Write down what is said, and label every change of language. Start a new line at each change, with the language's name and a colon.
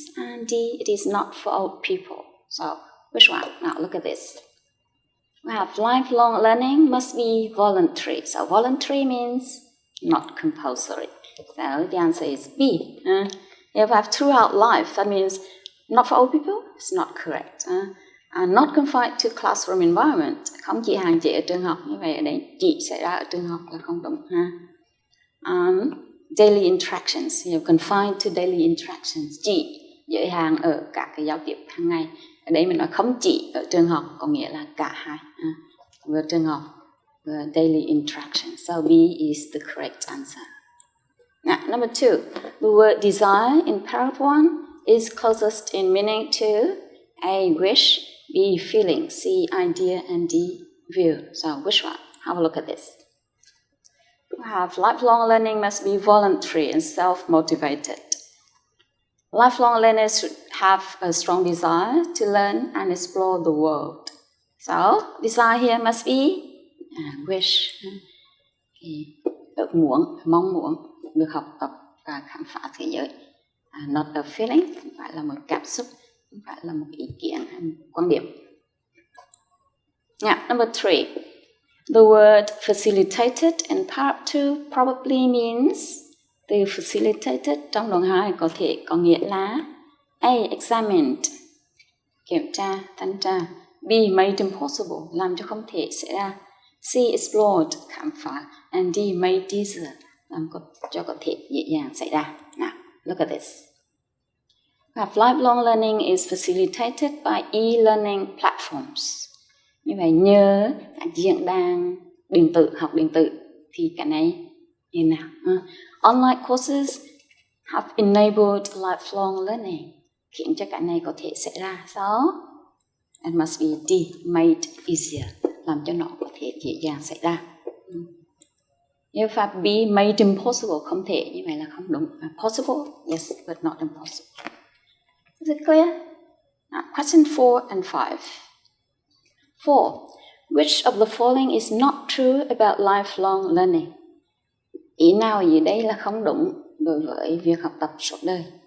English: And D, it is not for old people. So, which one? Now look at this. We have lifelong learning must be voluntary. So, voluntary means not compulsory. So, the answer is B. If we have throughout life, that means not for old people, it's not correct. Not confined to classroom environment,
Vietnamese: không chỉ hạn chế ở trường học, như vậy ở đây chỉ xảy ra ở trường học là không đúng ha.
English: Daily interactions, confined to daily interactions,
Vietnamese: chỉ giới hạn ở các cái giao tiếp hàng ngày. Ở đây mình nói không chỉ ở trường học, có nghĩa là cả hai, vừa trường học vừa daily interactions.
English: So B is the correct answer. Now, number 2, the word desire in paragraph 1 is closest in meaning to A, wish, B, feeling, C, idea, and D, view. So which one? Have a look at this. We have lifelong learning must be voluntary and self-motivated. Lifelong learners should have a strong desire to learn and explore the world. So desire here must be wish.
Vietnamese: Ước muốn, mong muốn được học tập và khám phá thế giới.
English: Not a feeling,
Vietnamese: không phải là một cảm xúc, không phải là một ý kiến hay một quan điểm.
English: Now, number 3. The word facilitated in part 2 probably means
Vietnamese: từ facilitated trong đoạn 2 có thể có nghĩa là A, examined, kiểm tra, thanh tra, B, B.
English: Made impossible,
Vietnamese: làm cho không thể xảy ra. C. Explored, khám phá.
English: And D. Made easier,
Vietnamese: làm cho có thể dễ dàng xảy ra.
English: Now, look at this. Lifelong learning is facilitated by e-learning platforms.
Vietnamese: Như vậy nhờ các diễn đàn điện tử, học điện tử thì cái này như nào?
English: Online courses have enabled lifelong learning,
Vietnamese: khiến cho cái này có thể xảy ra.
English: So, it must be D, made easier,
Vietnamese: làm cho nó có thể dễ dàng xảy ra. Nếu pháp B,
English: made impossible,
Vietnamese: không thể, như vậy là không đúng.
English: Possible, yes, but not impossible. Is it clear? Now, question 4 and 5. 4. Which of the following is not true about lifelong learning?
Vietnamese: Ý nào gì đây là không đúng đối với việc học tập suốt đời?